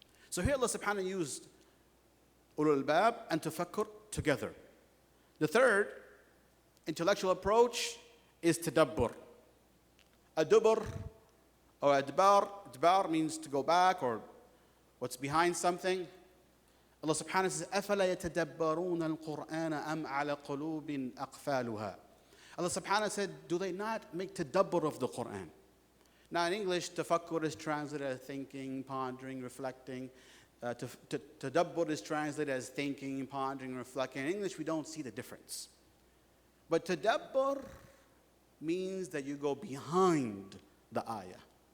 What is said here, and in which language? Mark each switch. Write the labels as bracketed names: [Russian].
[English] So here Allah subhanahu used ulul albab and tafakkur together. The third intellectual approach is tadabbur. Adubur or adbar. Adbar means to go back or what's behind something. Allah subhanahu says, [Arabic] أَفَلَا يَتَدَبَّرُونَ الْقُرْآنَ أَمْ عَلَى قُلُوبٍ أَقْفَالُهَا. [English] Allah subhanahu said, do they not make tadabbur of the Qur'an? Now in English, tafakkur is translated as thinking, pondering, reflecting. Tadabbur is translated as thinking, pondering, reflecting. In English, we don't see the difference. But tadabbur means that you go behind the ayah.